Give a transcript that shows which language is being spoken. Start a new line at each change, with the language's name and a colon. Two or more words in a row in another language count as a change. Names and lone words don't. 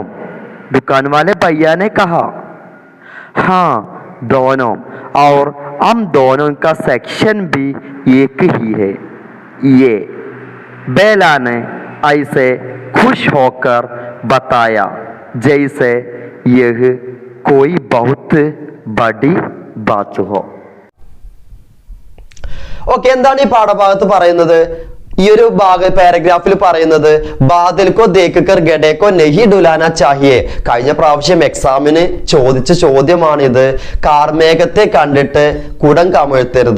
Hindi: दुकान वाले भैया ने कहा, हाँ दोनों, और हम दोनों का सेक्शन भी एक ही है। ये बेला ने ऐसे खुश होकर बताया जैसे यह कोई बहुत बड़ी बात हो.
Malayalam: ഓക്കെ, എന്താണ് ഈ പാഠഭാഗത്ത് പറയുന്നത്? ഈ ഒരു പാരഗ്രാഫിൽ പറയുന്നത്
Hindi: बादलको देखकर घड़ेको नहीं ढुलाना चाहिए.
Malayalam: കഴിഞ്ഞ പ്രാവശ്യം എക്സാമിന് ചോദിച്ച ചോദ്യമാണിത്. കാർമേഘത്തെ കണ്ടിട്ട് കുടം കമഴ്ത്തരുത്.